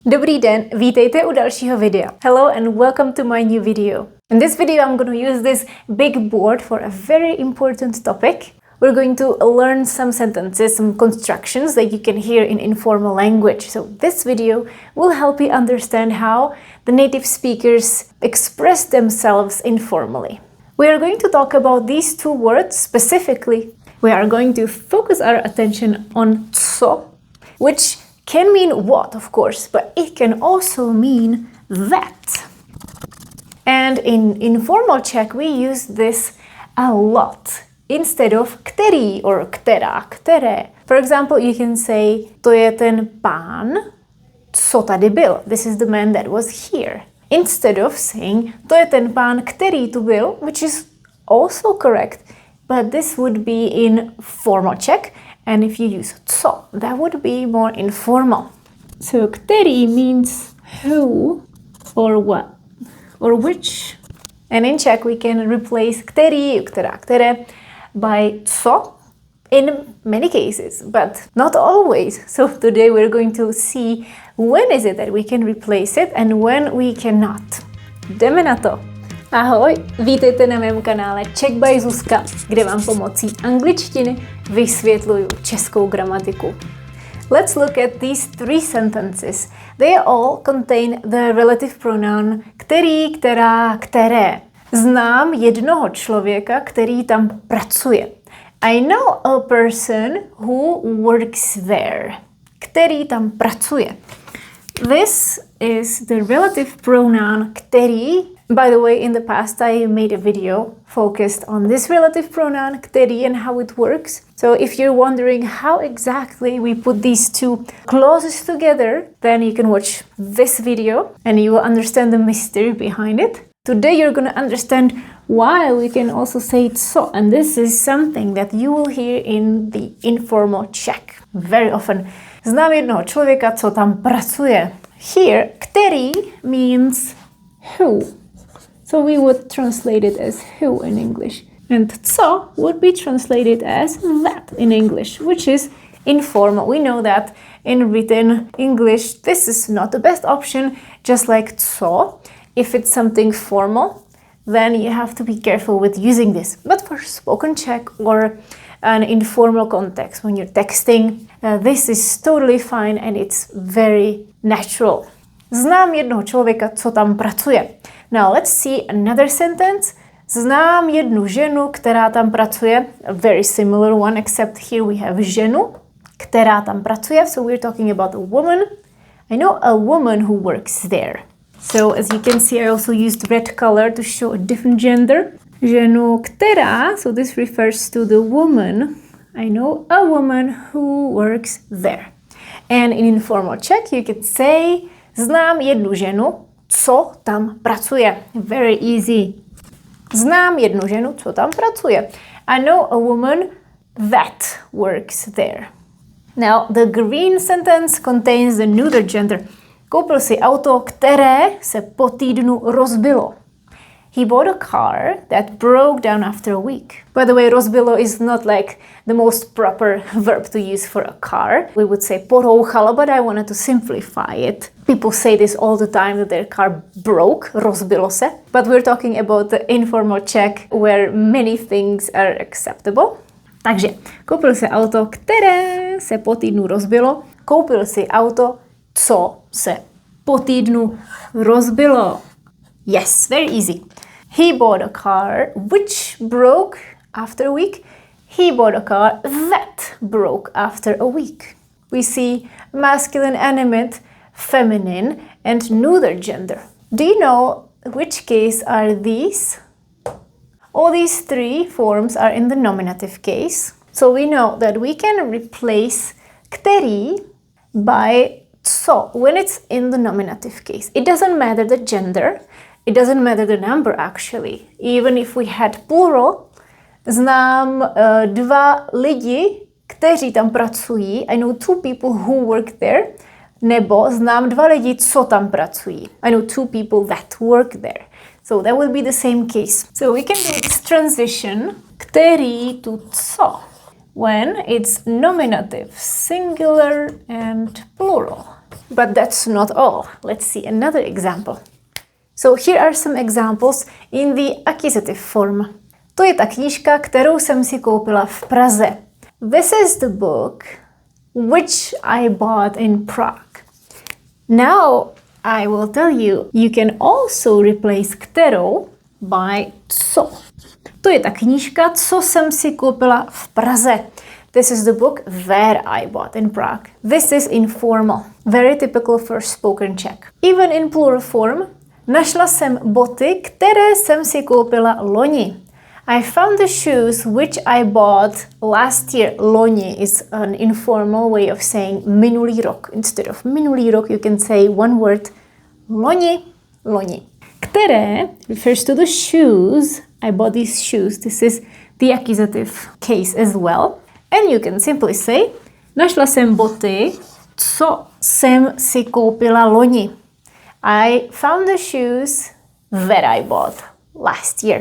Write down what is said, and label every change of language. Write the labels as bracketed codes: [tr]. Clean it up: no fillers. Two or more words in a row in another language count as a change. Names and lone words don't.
[cs] Dobrý den, vítejte u dalšího videa. [en] Hello and welcome to my new video. In this video I'm going to use this big board for a very important topic. We're going to learn some sentences, some constructions that you can hear in informal language. So this video will help you understand how the native speakers express themselves informally. We are going to talk about these two words specifically. We are going to focus our attention on co, which can mean what, of course, but it can also mean that. And in informal Czech, we use this a lot instead of který or [cs] která, které. [en] For example, you can say, [cs] to je ten pán, co tady byl. [en] This is the man that was here. Instead of saying, [cs] to je ten pán, který tu byl, [en] which is also correct, but this would be in formal Czech. And if you use co, that would be more informal. So který means who or what or which. And in Czech we can replace [cs] který, která, které [en] by co in many cases, but not always. So today we're going to see when is it that we can replace it and when we cannot. [cs] Jdeme na to. Ahoj, vítejte na mém kanále Czech by Zuzka, kde vám pomocí angličtiny vysvětluju českou gramatiku. [en] Let's look at these three sentences. They all contain the relative pronoun [cs] který, která, které. Znám jednoho člověka, který tam pracuje. [en] I know a person who works there. [cs] Který tam pracuje. [en] This is the relative pronoun který. By the way, in the past I made a video focused on this relative pronoun který and how it works. So if you're wondering how exactly we put these two clauses together, then you can watch this video and you will understand the mystery behind it. Today you're going to understand why we can also say co, and this is something that you will hear in the informal Czech very often. [cs] Znám jednoho člověka, co tam pracuje. [en] Here, který means who. So we would translate it as who in English. And co would be translated as that in English, which is informal. We know that in written English, this is not the best option, just like co. If it's something formal, then you have to be careful with using this. But for spoken Czech or an informal context, when you're texting, this is totally fine and it's very natural. Znám jednoho člověka, co tam pracuje. Now let's see another sentence. [cs] Znám jednu ženu, která tam pracuje. [en] A very similar one, except here we have [cs] ženu, která tam pracuje. [en] So we're talking about a woman. I know a woman who works there. So as you can see, I also used red color to show a different gender. [cs] Ženu, která, [en] so this refers to the woman. I know a woman who works there. And in informal Czech, you can say, [cs] znám jednu ženu, co tam pracuje. [en] Very easy. [cs] Znám jednu ženu, co tam pracuje. [en] I know a woman that works there. Now, the green sentence contains the neuter gender. [cs] Koupil si auto, které se po týdnu rozbilo. [en] He bought a car that broke down after a week. By the way, rozbilo is not like the most proper verb to use for a car. We would say porouchalo, but I wanted to simplify it. People say this all the time, that their car broke, [cs] rozbilo se. [en] But we're talking about the informal Czech, where many things are acceptable. [cs] Takže, koupil si auto, které se po týdnu rozbilo. Koupil si auto, co se po týdnu rozbilo. [en] Yes, very easy. He bought a car which broke after a week. He bought a car that broke after a week. We see masculine animate, feminine, and neuter gender. Do you know which case are these? All these three forms are in the nominative case. So we know that we can replace který by co when it's in the nominative case. It doesn't matter the gender. It doesn't matter the number actually. Even if we had plural, [cs] znám dva lidi, kteří tam pracují. [en] I know two people who work there. [cs] Nebo znám dva lidi, co tam pracují. [en] I know two people that work there. So that would be the same case. So we can do this transition který to co when it's nominative, singular and plural. But that's not all. Let's see another example. So here are some examples in the accusative form. [cs] To je ta knížka, kterou jsem si koupila v Praze. [en] This is the book which I bought in Prague. Now I will tell you, you can also replace kterou by co. [cs] To je ta knížka, co jsem si koupila v Praze. [en] This is the book that I bought in Prague. This is informal, very typical for spoken Czech. Even in plural form, [cs] našla jsem boty, které jsem si koupila loni. [en] I found the shoes which I bought last year. Loni is an informal way of saying [cs] minulý rok. [en] Instead of [cs] minulý rok, [en] you can say one word [cs] loni, loni. [en] Které refers to the shoes. I bought these shoes. This is the accusative case as well. And you can simply say, [cs] našla jsem boty, co jsem si koupila loni. [en] I found the shoes that I bought last year.